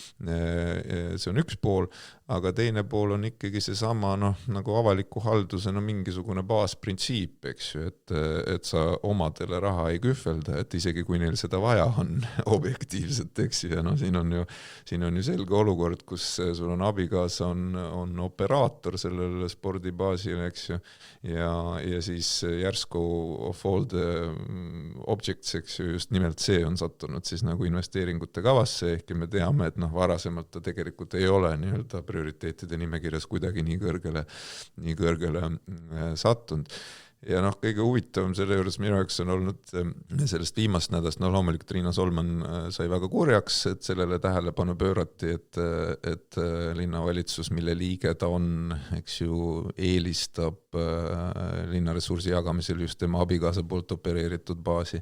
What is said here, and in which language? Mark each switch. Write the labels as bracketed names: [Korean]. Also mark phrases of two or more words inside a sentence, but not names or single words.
[Estonian] see on üks pool, aga teine pool on ikkagi seesama nagu avaliku halduse mingisugune baasprintsiip, eks ju, et sa omadele raha ei kühvelda, et isegi kui neil seda vaja on objektiivselt, eks ju, ja siin on ju selge olukord, kus sul on abikaasa on operaator sellele spordibaasil, eks ju, ja siis järsku [English] of all the objects, [Estonian] eks ju, just nimelt see on sattunud siis nagu investeeringute kavasse, ehkki me teame, et varasemalt ta tegelikult ei ole nii-öelda prioriteetide nimekirjas kuidagi nii kõrgele sattunud. Ja kõige huvitavam selle juures minu jaoks on olnud sellest viimast nädalast, loomulikult Riina Solman sai väga kurjaks, et sellele tähelepanu pöörati, et linnavalitsus, mille liige ta on, eks ju, eelistab linnaressursi jagamisel just tema abikaasa poolt opereeritud baasi.